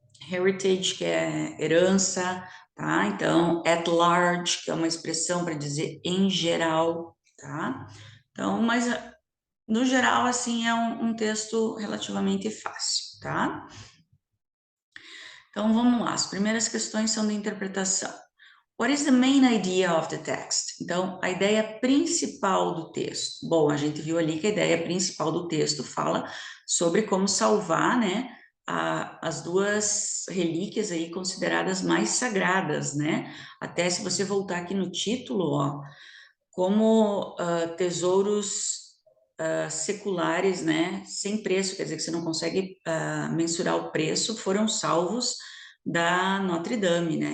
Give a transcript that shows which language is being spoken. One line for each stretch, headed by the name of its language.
Portuguese: Heritage, que é herança, tá? Então, at large, que é uma expressão para dizer em geral, tá? Então, mas no geral, assim, é um texto relativamente fácil, tá? Então, vamos lá. As primeiras questões são de interpretação.
English: What is the main idea of the text?
Portuguese: Então, a ideia principal do texto. Bom, a gente viu ali que a ideia principal do texto fala sobre como salvar, né, as duas relíquias aí consideradas mais sagradas, né? Até se você voltar aqui no título, ó, como tesouros seculares, né, sem preço, quer dizer que você não consegue mensurar o preço, foram salvos da Notre Dame, né?